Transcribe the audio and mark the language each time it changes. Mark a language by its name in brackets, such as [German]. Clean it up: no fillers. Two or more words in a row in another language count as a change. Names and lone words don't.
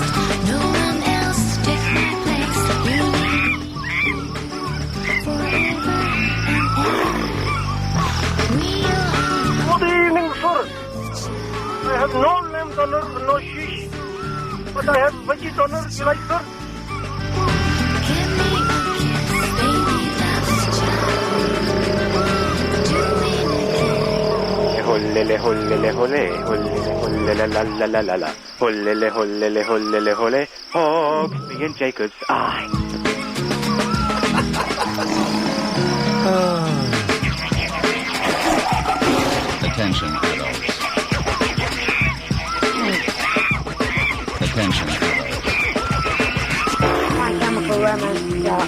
[English] No one else take my place. You need forever and ever. We are. Good evening, sir. I have no lamb donor, no shish. But I have veggie donor. You like, sir? Give me a kiss, baby, that's Hollele, hollele, hole, hollele, hollele, la, la, la, la, la. Hollele, hollele, hollele, hole. Hawksby and Jacobs. Aye. Attention, adults. Attention, adults. My Chemical Romance start.